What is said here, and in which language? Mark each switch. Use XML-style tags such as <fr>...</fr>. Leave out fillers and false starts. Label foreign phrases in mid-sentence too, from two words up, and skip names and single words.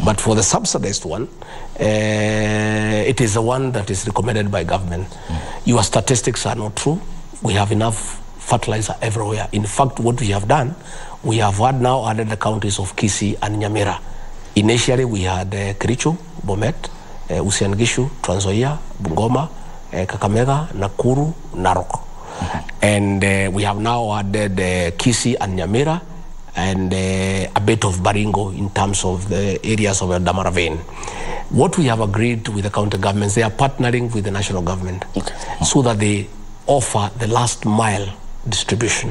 <en>But for the subsidized one, it is the one that is recommended by government. Your statistics are not true. We have enough fertilizer everywhere. In fact, what we have done, we have had now added the counties of Kisii and Nyamira. Initially, we had Kericho, Bomet, Uasin Gishu, Trans Nzoia, Bungoma, Kakamega, Nakuru, Narok. Mm-hmm. And we have now added Kisii and Nyamira and a bit of Baringo in terms of the areas of Damara Vein. What we have agreed with the county governments, they are partnering with the national government, okay, so that they offer the last mile distribution.</en>